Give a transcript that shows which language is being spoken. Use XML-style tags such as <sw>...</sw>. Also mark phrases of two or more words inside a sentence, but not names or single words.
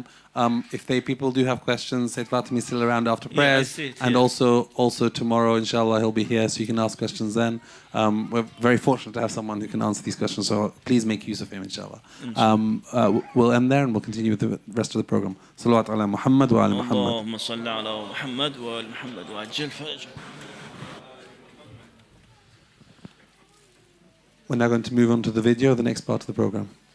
<en>If people do have questions, Seyed Fatemi is still around after prayers, and also tomorrow, inshallah, he'll be here, so you can ask questions then. We're very fortunate to have someone who can answer these questions, so please make use of him, inshallah. We'll end there and we'll continue with the rest of the program.</en> <ar>صلاة على محمد وعلى محمد. اللهم صل على محمد وعلى محمد وعجل فجر.</ar> <en>We're now going to move on to the video, the next part of the program.</en>